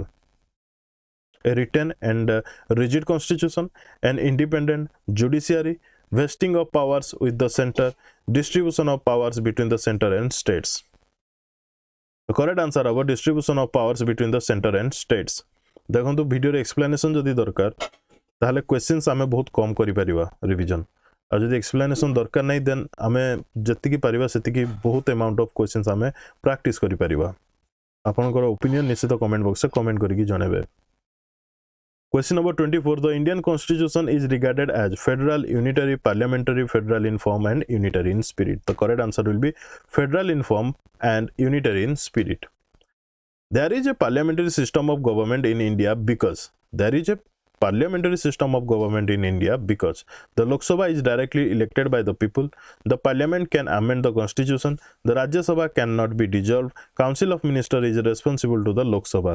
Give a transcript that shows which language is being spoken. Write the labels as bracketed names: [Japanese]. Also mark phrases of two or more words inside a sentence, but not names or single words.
[English] A written and rigid constitution, an independent judiciary, vesting of powers with the center, distribution of powers between the center and states. The correct answer is distribution of powers between the center and states. [Odia] ଦେଖ ଭିଡିଓ ରେ ଏକ୍ସପ୍ଲାନେସନ ଯଦି ଦରକାର ତାହାଲେ କ୍ୱେଶ୍ଚନସ ଆମେ ବହୁତ କମ କରି ପାରିବା ରିଭିଜନ. ଆ ଯଦି ଏକ୍ସପ୍ଲାନେସନ ଦରକାର ନୈ ଦେନ ଆମେ ଯେତି କି ପାରିବା ସେତି କି ବହୁତ [English] amount of questions [Odia] ଆମେ ପ୍ରାକ୍ଟିସ କରି ପାରିବା. ଆପଣଙ୍କର ଓପିନିଅନ ନିଶ୍ଚିତ [English] comment box [Odia] ସେ କମେଣ୍ଟ କରିକି ଜଣେବେ. [English] Question number 24. The Indian Constitution is regarded as federal, unitary, parliamentary, federal in form and unitary in spirit. The correct answer will be federal in form and unitary in spirit. There is a parliamentary system of government in India because the Lok Sabha is directly elected by the people, the parliament can amend the constitution, the Rajya Sabha cannot be dissolved, Council of Ministers is responsible to the Lok Sabha.